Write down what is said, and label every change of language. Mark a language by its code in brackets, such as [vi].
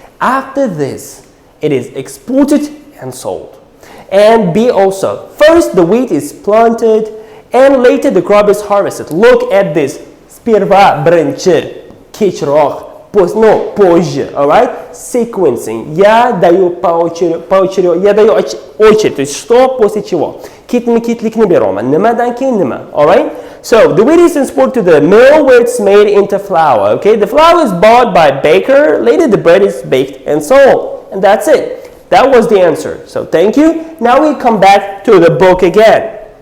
[en] After this, it is exported and sold. And B also, first the wheat is planted and later the crop is harvested. Look at this. [ru] Сперва, [uz] birinchi, kechroq, [ru] позже, alright? [en] Sequencing. [ru] Я даю поочередно, я даю очередь, то есть что после чего. [uz] Ketma-ketlikni beraman, nimadan keyin nima, alright? [en] So, the wheat is transported to the mill where it's made into flour, okay? The flour is bought by baker, later the bread is baked and sold. And that's it. That was the answer. So, thank you. Now we come back to the book again.